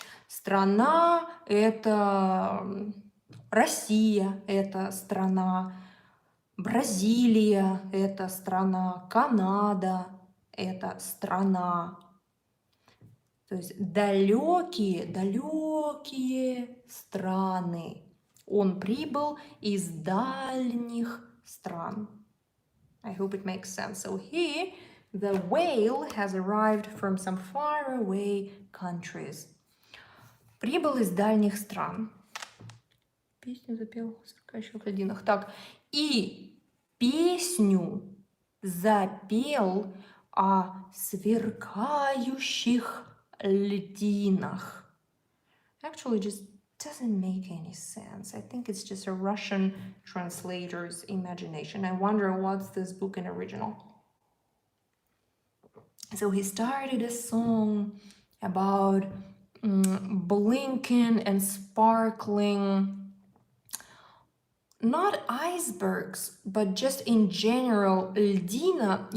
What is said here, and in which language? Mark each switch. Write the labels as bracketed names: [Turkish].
[Russian] Страна – это Россия, это страна, Бразилия – это страна, Канада – это страна. То есть далекие, далекие страны. Он прибыл из дальних стран. [English] I hope it makes sense. So here, the whale has arrived from some faraway countries. [Russian] Прибыл из дальних стран. Песню запел в сверкающих льдинах. Так, и песню запел о сверкающих льдинах. [English] Actually, just doesn't make any sense. I think it's just a Russian translator's imagination. I wonder what's this book in original. So he started a song about blinking and sparkling, not icebergs, but just in general, льдина.